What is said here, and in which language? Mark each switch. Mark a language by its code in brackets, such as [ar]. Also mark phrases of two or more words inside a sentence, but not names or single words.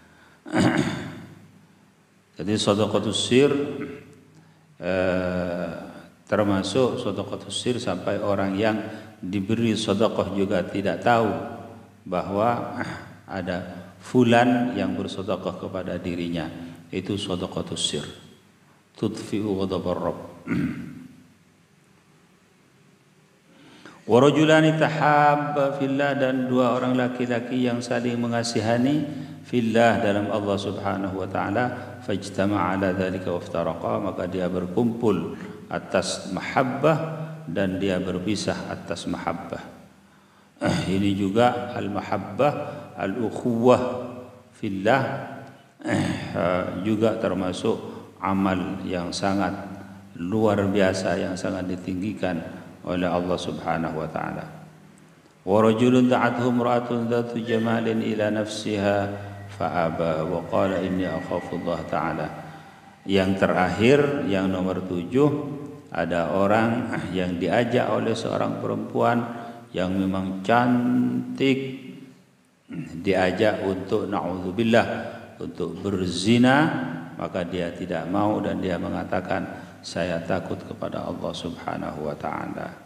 [id] Jadi [ar] صدقة السر [id] termasuk [ar] صدقة السر [id] sampai orang yang diberi sedekah juga tidak tahu bahwa ada fulan yang bersedekah kepada dirinya. Itu [ar] صدقة السر, تطفئ غضب الرب. ورجلان تحابا في الله, [id] dan dua orang laki-laki yang saling mengasihani fillah dalam Allah [ar] سبحانه وتعالى, فاجتمعا على ذلك وافترقا, [id] maka dia berkumpul atas mahabbah dan dia berpisah atas mahabbah. Ini juga [ar] المحبة الأخوة في الله [id] juga termasuk amal yang sangat luar biasa, yang sangat ditinggikan oleh Allah [ar] سبحانه وتعالى. ورجل دعته امرأة ذات جمال إلى نفسها فأبى وقال إني أخاف الله تعالى. [id] Yang terakhir, yang nomor 7, ada orang yang diajak oleh seorang perempuan yang memang cantik, diajak untuk na'udzubillah, untuk berzina, maka dia tidak mau dan dia mengatakan, saya takut kepada Allah [ar] سبحانه وتعالى.